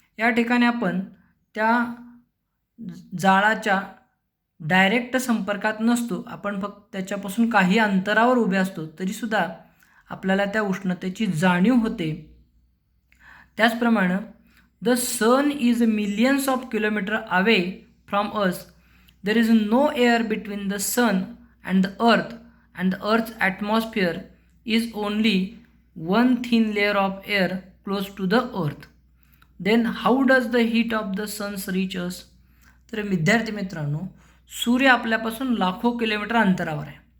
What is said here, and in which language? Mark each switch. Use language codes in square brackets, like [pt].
[mr] या ठिकाणी आपण त्या जाळाच्या डायरेक्ट संपर्कात नसतो, आपण फक्त त्याच्यापासून काही अंतरावर उभे असतो, तरीसुद्धा आपल्याला त्या उष्णतेची जाणीव होते. त्याचप्रमाणे [en] The sun is millions of kilometre away from us. There is no air between the sun and the earth's atmosphere is only one thin layer of air close to the earth. Then how does the heat of the sun reach us? [mr] तर विद्यार्थी मित्रांनो, सूर्य आपल्यापासून लाखो kilometre अंतरावर आहे.